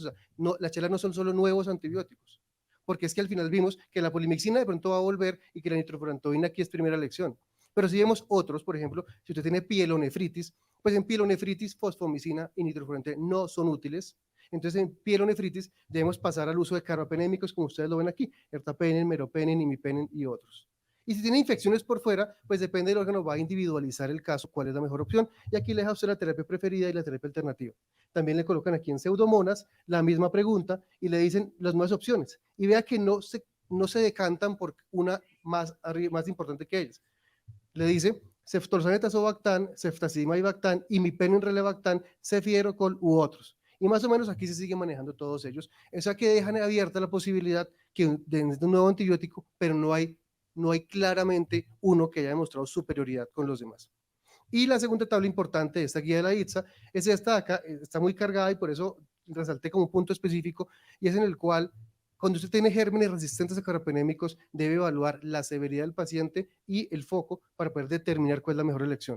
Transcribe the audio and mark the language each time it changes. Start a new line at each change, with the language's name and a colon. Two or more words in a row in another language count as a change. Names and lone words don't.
Spanish: O sea, no, las chelas no son solo nuevos antibióticos, porque es que al final vimos que la polimixina de pronto va a volver y que la nitrofurantoína aquí es primera elección. Pero si vemos otros, por ejemplo, si usted tiene pielonefritis, pues en pielonefritis fosfomicina y nitrofurantoína no son útiles. Entonces en pielonefritis debemos pasar al uso de carbapenémicos, como ustedes lo ven aquí, ertapenem, meropenem, imipenem y otros. Y si tiene infecciones por fuera, pues depende del órgano, va a individualizar el caso, cuál es la mejor opción. Y aquí le deja usted la terapia preferida y la terapia alternativa. También le colocan aquí en pseudomonas la misma pregunta y le dicen las nuevas opciones. Y vea que no se decantan por una más importante que ellas. Le dice ceftorsane tazobactam, ceftazidima ibactam, imipenem relebactam, cefidrocol u otros. Y más o menos aquí se sigue manejando todos ellos. O sea que dejan abierta la posibilidad que de un nuevo antibiótico, pero no hay claramente uno que haya demostrado superioridad con los demás. Y la segunda tabla importante de esta guía de la ITSA es esta de acá, está muy cargada y por eso resalté como un punto específico, y es en el cual cuando usted tiene gérmenes resistentes a carbapenémicos, debe evaluar la severidad del paciente y el foco para poder determinar cuál es la mejor elección.